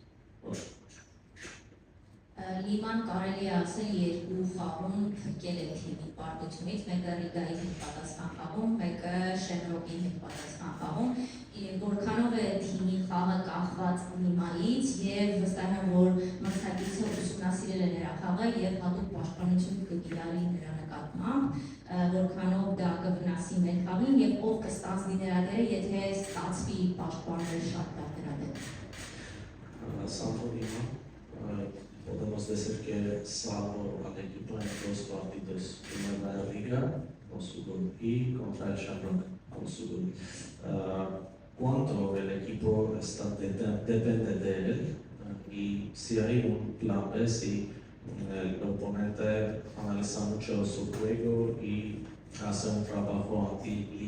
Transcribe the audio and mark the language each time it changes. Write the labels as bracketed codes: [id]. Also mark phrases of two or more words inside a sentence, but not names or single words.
[hy] Լիման կարելի է ասել երկու խաղում փրկել է թիմի պարտությունից, մեկը Ռիգայի հետ պատասխան խաղում, մեկը Շենրոկի հետ պատասխան խաղում, որքանով է թիմի խաղը կախված Լիմայից եւ վստահ եմ, որ մրցակիցը ուսումնասիրել է նրա խաղը եւ հատուկ պաշտպանություն կկիրառի նրա նկատմամբ, որքանով դա կվնասի մեր խաղին եւ ով կստանձնի նրա դերը, եթե ստացվի պաշտպանել շատ լավ նրա դերը։ [es] Santorino, podemos decir que salvo al equipo en dos partidos, primero la Riga con su gol y contra el Shamrock con su gol. Cuánto el equipo depende de él y si hay un plan B, si el oponente analiza mucho su juego y hace un trabajo anti-Lima.